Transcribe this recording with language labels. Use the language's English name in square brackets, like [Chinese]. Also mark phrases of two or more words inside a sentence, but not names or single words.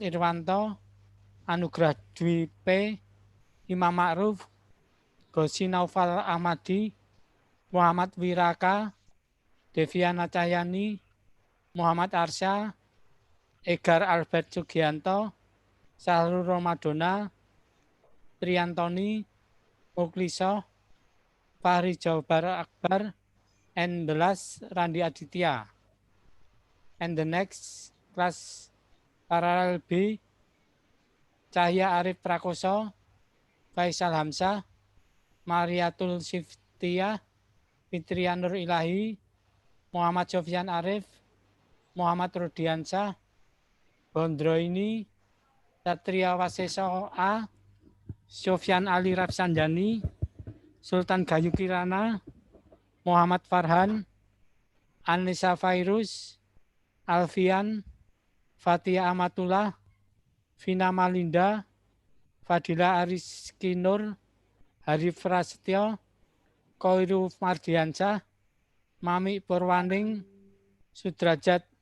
[English] Irwanto, Anugrah Dwi P, Imam Ma'ruf, Gosi Naufal Ahmadi, Muhammad Wiraka, Deviana Cahyani, Muhammad Arsya, Egar Albert Sugianto, Sahrul Romadona, Triantoni, Mukliso, Fahri Jaubar Akbar, and the last Randi Aditya. And the next class parallel B, Cahya Arif Prakoso, Faisal Hamzah, Mariatul Siftia, Fitria Nur Ilahi, Muhammad Sofyan Arif, Muhammad Rudiansyah, Bondroini, Satria Waseso A, Sofyan Ali Rapsanjani, Sultan Gayu Kirana, Muhammad Farhan, Anissa Fairuz, Alfian, Fatia Amatullah, Vina Malinda, Fadila Ariski Nur, Harif Prasetyo, Koiru Mardiansyah, Mami Purwaning, Sudrajat